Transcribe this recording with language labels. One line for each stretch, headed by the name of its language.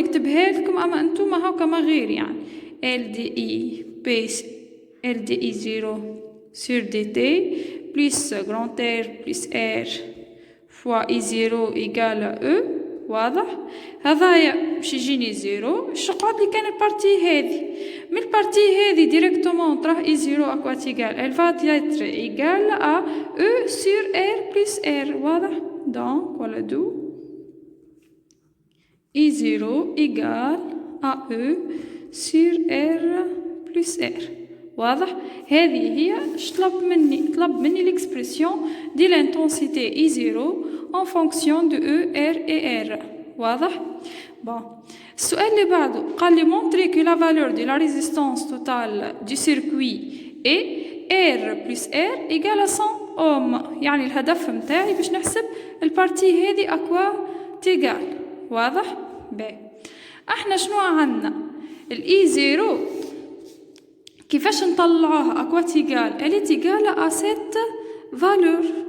Arabic: نكتبها لكم أما أنتوما هاكا ما غير يعني ال دي إي بيس ال دي إي زيرو سور دي تي بلس غراند ار بلس ار فوا إي زيرو إيجالة أو. واضح؟ هذايا باش يجيني زيرو. شقعد لي كان البارتي هذه من البارتي هذه ديريكتومون تروح اي زيرو اكواتيغال
French: elle va être égale à E sur R plus R. واضح؟ donc voilà d'où I 0 égale à E sur R plus R. واضح؟
Arabic: هذه هي طلب مني
French: l'expression de l'intensité I0 en fonction de E, R et R. واضح؟ bon
Arabic: السؤال اللي بعده قال لي
French: montrer que la valeur de la résistance totale du circuit est R plus R إيجال 100 أوم.
Arabic: يعني الهدف متاعي باش نحسب البارتي هذه أكوا تيجال. واضح؟ باهي. احنا شنو عندنا؟ الإي زيرو كيفاش نطلعوها أكوا تيجال؟ اللي تيجال أ سيت فالور.